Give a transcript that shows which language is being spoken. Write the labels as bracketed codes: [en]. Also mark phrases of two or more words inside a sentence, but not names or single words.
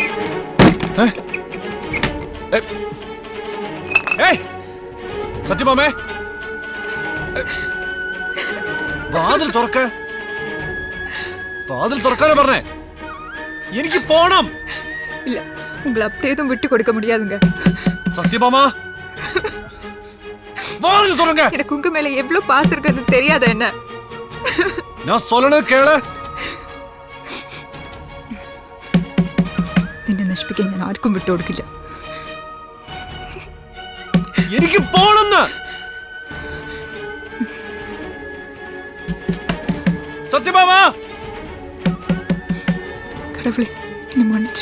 [ml] സത്യമാമേ, വാതിൽ തുറക്ക്. വാതിൽ തുറക്കാനേ പറഞ്ഞേ. എനിക്ക് പോണം. ഇല്ല, [ta] உங்களை அப்படியே எதுவும் விட்டு கொடுக்க முடியாதுங்க. சத்யபாமா, வாதில் திறங்க. எனக்கு உங்க மேல எவ்வளவு பாசம் இருக்குன்னு தெரியாத என்ன? நான் சொல்லணும் கேளு. [ml] നിന്നെ നശിപ്പിക്കാൻ ഞാൻ ആർക്കും വിട്ടുകൊടുക്കില്ല. എനിക്ക് പോണെന്ന്. സത്യഭാമ, [ta] கடவுளே என்னை மன்னிச்சிடுங்க.